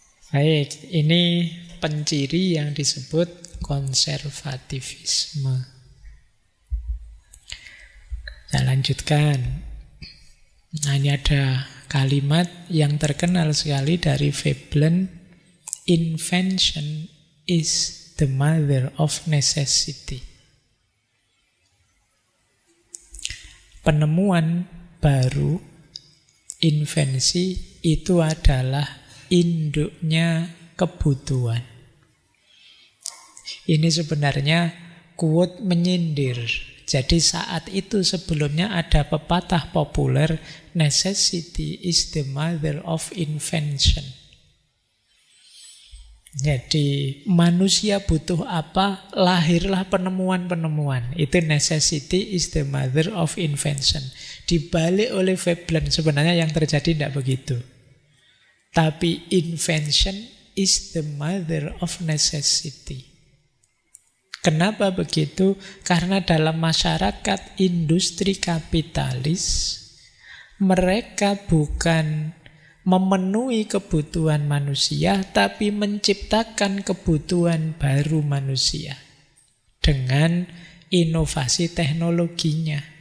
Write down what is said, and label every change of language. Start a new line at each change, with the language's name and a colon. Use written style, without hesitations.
Indonesian: Baik, ini penciri yang disebut konservativisme. Saya lanjutkan. Nah, ini ada kalimat yang terkenal sekali dari Veblen.
English: Invention is the mother of necessity.
Indonesian: Penemuan baru, invensi, itu adalah induknya kebutuhan. Ini sebenarnya quote menyindir. Jadi saat itu sebelumnya ada pepatah populer,
English: necessity is the mother of invention.
Indonesian: Jadi manusia butuh apa, lahirlah penemuan-penemuan. Itu
English: necessity is the mother of invention.
Indonesian: Dibalik oleh Veblen, sebenarnya yang terjadi tidak begitu. Tapi
English: invention is the mother of necessity.
Indonesian: Kenapa begitu? Karena dalam masyarakat industri kapitalis, mereka bukan memenuhi kebutuhan manusia, tapi menciptakan kebutuhan baru manusia dengan inovasi teknologinya.